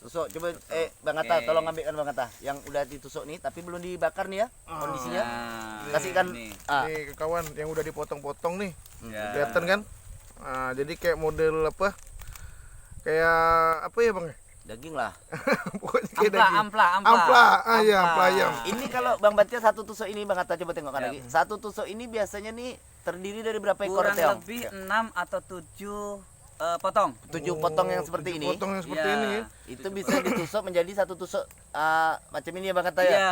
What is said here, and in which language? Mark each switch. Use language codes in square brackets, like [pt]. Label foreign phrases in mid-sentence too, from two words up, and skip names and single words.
[id] tusuk. Coba Bang Atta, Oke. tolong ambilkan Bang Atta yang udah ditusuk nih tapi belum dibakar nih ya kondisinya. Nah, Kasihkan ini. Nih ke kawan yang udah dipotong-potong nih. Ya. Kelihatan kan? Nah, jadi kayak model apa? Kayak apa ya, Bang? Daging lah. Pokoknya kayak Ampla, daging. ampla, ampla. Ampla. Ah iya, Ampla. ampla ayam. Ini kalau Bang Batia satu tusuk ini Bang Atta coba tengokkan Ya. lagi. Satu tusuk ini biasanya nih terdiri dari berapa ekor Kurang teong? lebih 6 atau 7 potong. 7 potong yang seperti 7 ini. Potong yang seperti Ya. ini. Itu bisa ditusuk menjadi satu tusuk macam ini ya Bang Atta Iya. ya.